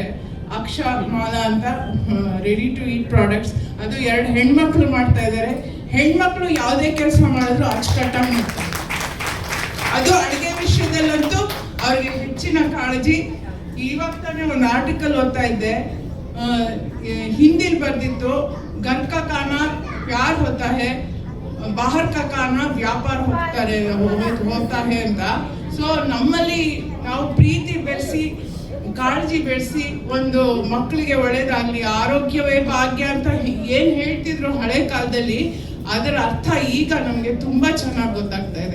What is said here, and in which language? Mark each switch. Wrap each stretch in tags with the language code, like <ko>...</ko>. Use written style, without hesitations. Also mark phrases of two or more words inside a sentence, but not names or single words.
<kn>ಅಕ್ಷಮಾಲಾ ಅಂತ</kn> <en>ready to eat products,</en> <kn>ಅದು 2 ಹೆಣ್ಮಕ್ಳು ಮಾಡ್ತಾ ಇದ್ದಾರೆ. ಹೆಣ್ಮಕ್ಳು ಯಾವುದೇ ಕೆಲಸ ಮಾಡಿದ್ರು ಅಚ್ಚುಕಟ್ಟಾಗಿ ಮಾಡ್ತಾರೆ. ಅದು ಅಡುಗೆ ವಿಷಯದಲ್ಲಂತೂ ಅವ್ರಿಗೆ ಹೆಚ್ಚಿನ ಕಾಳಜಿ. ಇವಾಗ ತಾನೇ ಒಂದು ಆರ್ಟಿಕಲ್ ಓದ್ತಾ ಇದ್ದೆ, ಹಿಂದಿಲಿ ಬರ್ದಿತ್ತು,</kn> <hi>घर का खाना प्यार होता है, बाहर का खाना व्यापार होता है ಅಂತ.</hi> <kn>ಸೊ ನಮ್ಮಲ್ಲಿ ನಾವು ಪ್ರೀತಿ ಬೆಳೆಸಿ, ಕಾಳಜಿ ಬೆಳೆಸಿ, ಒಂದು ಮಕ್ಕಳಿಗೆ ಒಳ್ಳೇದಾಗ್ಲಿ, ಆರೋಗ್ಯವೇ ಭಾಗ್ಯ ಅಂತ ಏನ್ ಹೇಳ್ತಿದ್ರು ಹಳೆ ಕಾಲದಲ್ಲಿ, ಅದರ ಅರ್ಥ ಈಗ ನಮ್ಗೆ ತುಂಬಾ ಚೆನ್ನಾಗಿ ಗೊತ್ತಾಗ್ತಾ ಇದೆ.</kn>